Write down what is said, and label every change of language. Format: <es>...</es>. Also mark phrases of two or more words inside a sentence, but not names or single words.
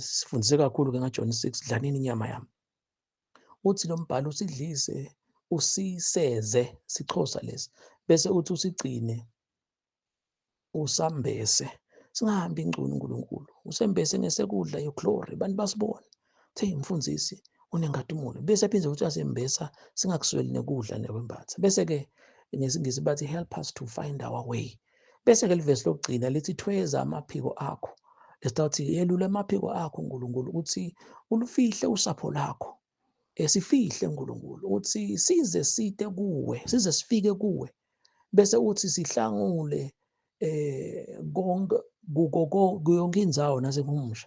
<ss>Sifundise kakhulu-ke ngaJohn 6 dlanini inyama yami. Uthi lo mbhalo usidlise, usiseze, siXhosa lesi. Bese uthi usigcine, usambese. Singahambi ingcunu uNkulunkulu. Usembese ngesekudla yeglory. Bantu basibona. Hey mfundisi unengadumulo. Bese aphindze ukuthi asembesa singakusweli nekudla nekwembatha. Bese-ke ngesingisi bathi</ss> <en>help us to find our way.</en> <ss>Bese-ke livesi lokugcina lithi thweza amaphiko akho. Lesitawuthi yelula amaphiko akho uNkulunkulu uthi ulufihle usapho lakho. Sifihle uNkulunkulu uthi size side kuwe, size sifike kuwe. Bese uthi sihlangule konke yonke indzawo nasekumusha.</ss>